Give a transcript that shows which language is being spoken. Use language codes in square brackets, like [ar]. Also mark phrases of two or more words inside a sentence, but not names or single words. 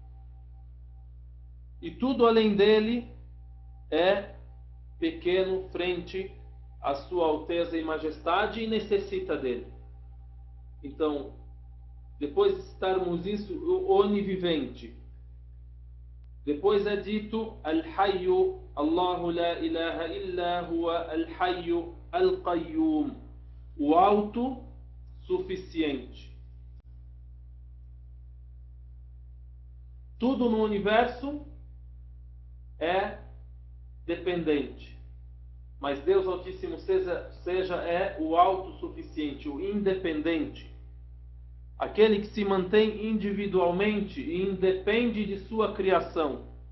[pt] E tudo além dele é pequeno frente à sua alteza e majestade e necessita dele. Então, depois de citarmos isso, o onivivente. Depois é dito [ar] الحي، الله لا إله إلا هو الحي القيوم, [pt] o autossuficiente. Tudo no universo é dependente, mas Deus Altíssimo seja é o autossuficiente, o independente, aquele que se mantém individualmente e independe de sua criação.